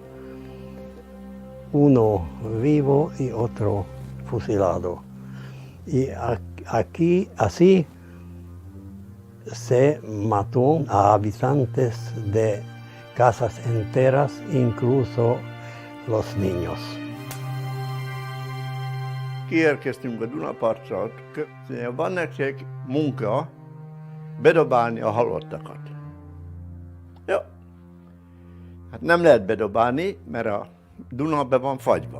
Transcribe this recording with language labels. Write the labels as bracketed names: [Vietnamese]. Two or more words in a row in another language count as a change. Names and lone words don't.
[Spanish] Uno vivo y otro fusilado. Y aquí así se mató a habitantes de casas enteras, incluso los niños. [Hungarian] Kiérkeztünk a Dunapartra, van nektek munka bedobálni a halottakat. Jó. Hát nem lehet bedobálni, mert a Duna be van fagyva.